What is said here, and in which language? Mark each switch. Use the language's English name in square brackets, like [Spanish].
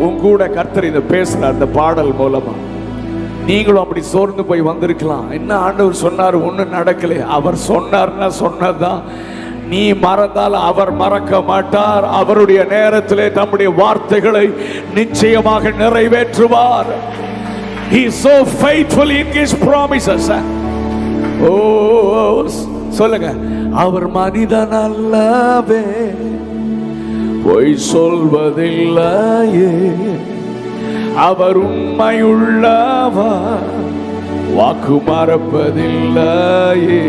[Tamil] உங்க கூட கர்த்தர் இதை பேசுறார் இந்த பாடல் மூலமா. நீங்களும் அப்படி சோர்ந்து போய் வந்திருக்கலாம். என்ன ஆண்டவர் சொன்னார், ஒன்றும் நடக்கல. அவர் சொன்னார்னா சொன்னதுதான். நீ மறந்தால் அவர் மறக்க மாட்டார். அவருடைய நேரத்திலே தம்முடைய வார்த்தைகளை நிச்சயமாக நிறைவேற்றுவார். [English] He is so faithful in his promises. [Tamil] Oh, சொல்லுங்க, அவர் மனிதன் அல்லவே பொய் சொல்வதில்லையே, அவர் உண்மையுள்ளவர், வாக்கு மறப்பதில்லையே.